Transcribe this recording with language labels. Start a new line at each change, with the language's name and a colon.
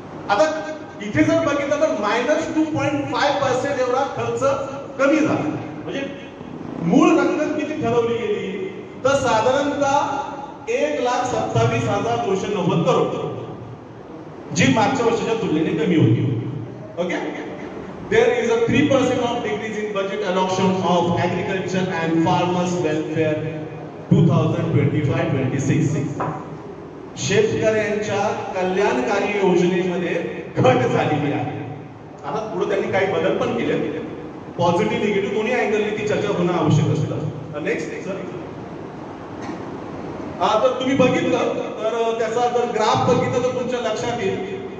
Marathi: आता इथे जर बघितलं तर -2.5% एवढा खर्च कमी झाला. म्हणजे मूळ रक्कम किती ठरवली गेली तर साधारणतः 1,27,290 करोड, जी मागच्या वर्षाच्या तुलनेने कमी होती.
English: Okay, there is a 3% of decrease in budget allocation of agriculture and farmers welfare 2025-26.
Marathi: शेतकऱ्यांच्या कल्याणकारी योजनेमध्ये घट झालेली आहे. आता पुढे त्यांनी काही बदल पण केले, पॉझिटिव्ह निगेटिव्ह दोन्ही अँगलने ती चर्चा होणं आवश्यक असतं. नेक्स्ट सर, तर तुम्ही बघितलं तर त्याचा जर ग्राफ बघितलं तर तुमच्या लक्षात येईल.